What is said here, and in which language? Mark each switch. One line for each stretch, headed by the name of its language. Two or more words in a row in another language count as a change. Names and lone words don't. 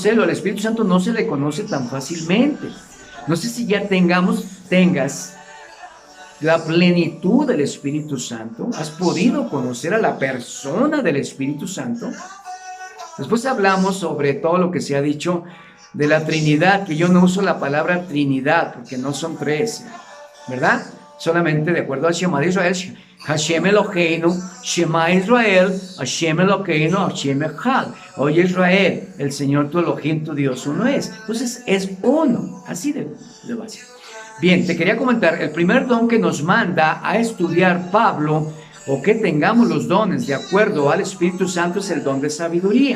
Spanish: Al Espíritu Santo no se le conoce tan fácilmente. No sé si ya tengas la plenitud del Espíritu Santo. ¿Has podido conocer a la persona del Espíritu Santo? Después hablamos sobre todo lo que se ha dicho de la Trinidad, que yo no uso la palabra Trinidad, porque no son 3, ¿verdad? Solamente de acuerdo al Shema de Israel,
Hebrew: השם אלוהינו, שמע ישראל, השם אלוהינו, השם אחד.
Spanish: Oye Israel, el Señor tu Elohim, tu Dios uno es. Entonces es uno, así de básico. Bien, te quería comentar, el primer don que nos manda a estudiar Pablo, o que tengamos los dones de acuerdo al Espíritu Santo, es el don de sabiduría.